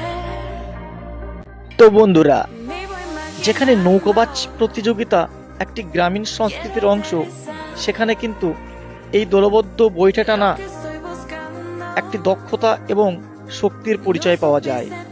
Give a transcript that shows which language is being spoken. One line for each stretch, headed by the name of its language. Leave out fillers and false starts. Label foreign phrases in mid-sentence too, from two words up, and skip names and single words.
Bangla: তো বন্ধুরা,
Spanish: Vivo imaginando
Bangla: যেখানে নৌকাবাজ প্রতিযোগিতা একটি গ্রামীণ সংস্কৃতির অংশ, সেখানে কিন্তু এই দলবদ্ধ বৈঠা টানা
Spanish: que estoy buscando.
Bangla: একটি দক্ষতা এবং শক্তির পরিচয় পাওয়া যায়।